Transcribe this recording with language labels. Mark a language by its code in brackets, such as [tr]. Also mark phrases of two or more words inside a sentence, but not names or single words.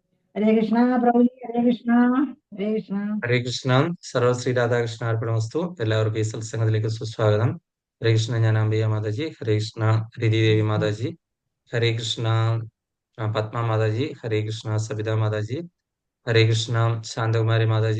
[hi] हरे कृष्णा प्रभु जी। हरे कृष्णा। हरे कृष्णा। [ml] ഹരേ കൃഷ്ണ. സർവശ്രീ രാധാകൃഷ്ണ അർപ്പണമസ്തു. എല്ലാവർക്കും ഈ സത്സംഗത്തിലേക്ക് സുസ്വാഗതം. ഹരേ കൃഷ്ണ. ഞാൻ അംബിക മാതാജി. ഹരേ കൃഷ്ണ രതിദേവി മാതാജി. ഹരേ കൃഷ്ണ പത്മ മാതാജി. ഹരേ കൃഷ്ണ സബിത മാതാജി. ഹരേ കൃഷ്ണ ശാന്തകുമാരി മാതാജി.